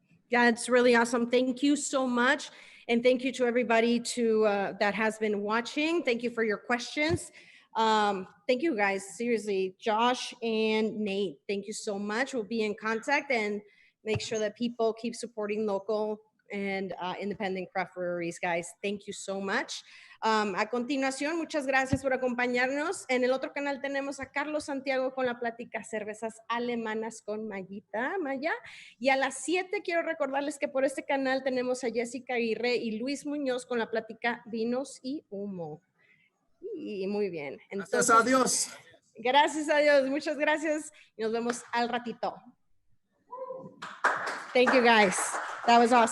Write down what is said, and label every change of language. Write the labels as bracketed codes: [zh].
[en] Yeah, it's really awesome. Thank you so much. And thank you to everybody that has been watching. Thank you for your questions. Thank you guys, seriously. Josh and Nate, thank you so much. We'll be in contact and make sure that people keep supporting local and independent craft breweries, guys. Thank you so much. [es] A continuación, muchas gracias por acompañarnos. En el otro canal tenemos a Carlos Santiago con la plática Cervezas Alemanas con Maya. Y a las 7 quiero recordarles que por este canal tenemos a Jessica Aguirre y Luis Muñoz con la plática Vinos y Humo. Y muy bien. Entonces, gracias a Dios. Gracias a Dios. Muchas gracias. Y nos vemos al ratito. [en] Thank you, guys. That was awesome.